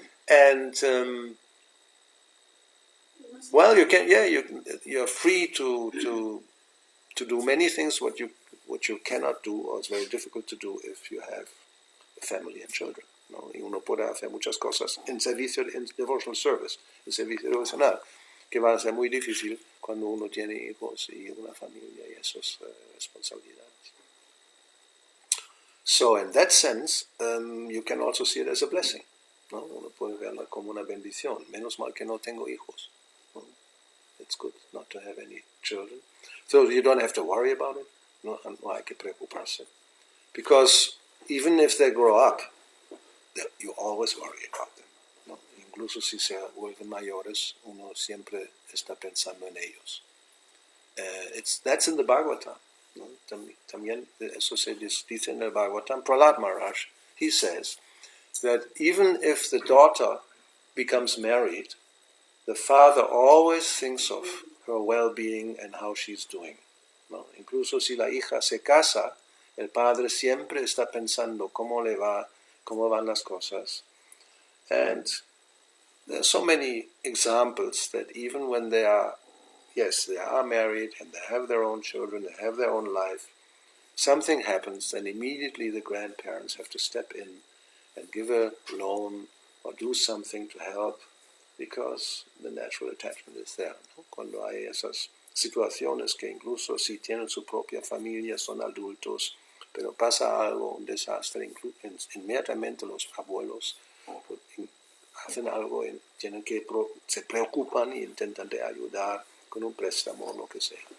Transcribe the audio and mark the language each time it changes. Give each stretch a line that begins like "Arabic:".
English: And well, you can, you're free to do many things what you cannot do, or it's very difficult to do if you have a family and children.
Spanish: ¿No? Y uno puede hacer muchas cosas en servicio, en devotional service, en servicio devocional, que va a ser muy difícil cuando uno tiene hijos y una familia y esas responsabilidades.
English: So in that sense, you can also see it as a blessing.
Spanish: ¿No? Uno puede verla como una bendición. Menos mal que no tengo hijos. ¿No?
English: It's good not to have any children. So you don't have to worry about it.
Spanish: No hay que preocuparse.
English: Because even if they grow up, you always worry about them.
Spanish: ¿No? Incluso si se vuelven mayores, uno siempre está pensando en ellos.
English: That's in the Bhagavatam.
Spanish: ¿No? También eso se dice en el Bhagavatam.
English: Prahlad Maharaj, he says that even if the daughter becomes married, the father always thinks of her well-being and how she's doing.
Spanish: ¿No? Incluso si la hija se casa, el padre siempre está pensando cómo le va, cómo van las cosas.
English: And there are so many examples that even when they are married and they have their own children, they have their own life, something happens, then immediately the grandparents have to step in and give a loan or do something to help, because the natural attachment is there.
Spanish: ¿No? Cuando hay esas situaciones que incluso si tienen su propia familia, son adultos, pero pasa algo, un desastre, inmediatamente los abuelos hacen algo, se preocupan e intentan de ayudar con un préstamo o lo que sea.